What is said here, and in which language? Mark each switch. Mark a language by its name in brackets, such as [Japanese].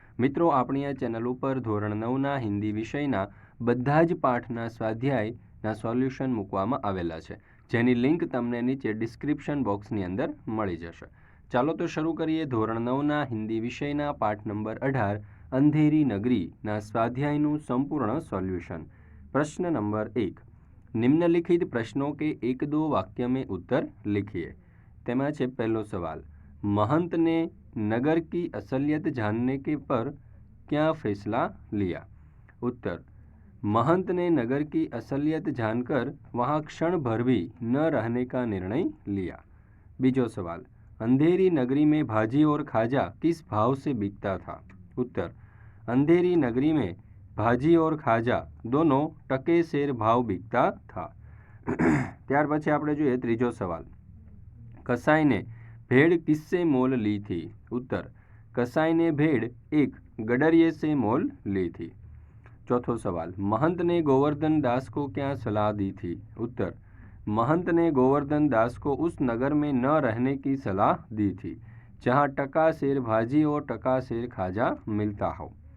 [Gujarati] મિત્રો, આપણી આ ચેનલ ઉપર ધોરણ 9ના હિન્દી વિષયના બધા જ પાઠના સ્વાધ્યાયના સોલ્યુશન મૂકવામાં આવેલા છે, જેની લિંક તમને નીચે ડિસ્ક્રિપ્શન બોક્સની અંદર મળી જશે। ચાલો તો શરૂ કરીએ ધોરણ 9ના હિન્દી વિષયના પાઠ નંબર 18 અંધેરી નગરીના સ્વાધ્યાયનું સંપૂર્ણ સોલ્યુશન। [Hindi] प्रश्न नंबर 1, निम्नलिखित प्रश्नों के एक दो वाक्य में उत्तर लिखिए। [Gujarati] तेमा छे पहलो [Hindi] सवाल, महंत ने नगर की असलियत जानने के पर क्या फैसला लिया? उत्तर, महंत ने नगर की असलियत जानकर वहाँ क्षण भर भी न रहने का निर्णय लिया। [Gujarati] बीजो [Hindi] सवाल, अंधेरी नगरी में भाजी और खाजा किस भाव से बिकता था? उत्तर, अंधेरी नगरी में भाजी और खाजा दोनों टके शेर भाव बिकता था। [Gujarati] ત્યાર પછી આપણે જોઈએ ત્રીજો સવાલ, કસાઈ ને [Hindi] भेड़ किससे मोल ली थी? उत्तर, कसाई ने भेड़ एक गडरिये से मोल ली थी। [Gujarati] चौथो [Hindi] सवाल, महंत ने गोवर्धन दास को क्या सलाह दी थी? उत्तर, महंत ने गोवर्धन दास को उस नगर में न रहने की सलाह दी थी जहाँ टका शेर भाजी और टका शेर खाजा मिलता हो।